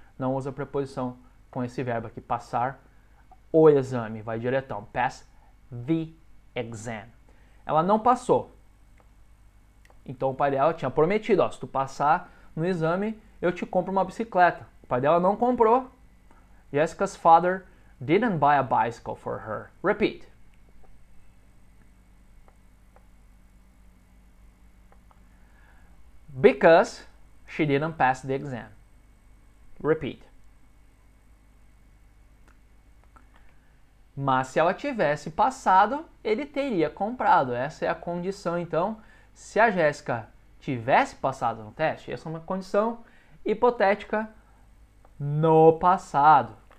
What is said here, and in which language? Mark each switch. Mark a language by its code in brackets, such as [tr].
[pt] Não usa preposição com esse verbo aqui, passar o exame, vai diretão, [en] pass the exam. [pt] Ela não passou. Então o pai dela tinha prometido, se tu passar no exame, eu te compro uma bicicleta. O pai dela não comprou. [en] Jessica's father didn't buy a bicycle for her. Repeat. Because she didn't pass the exam. Repeat. [pt] Mas se ela tivesse passado, ele teria comprado. Essa é a condição, então. Se a Jéssica tivesse passado no teste, essa é uma condição hipotética no passado.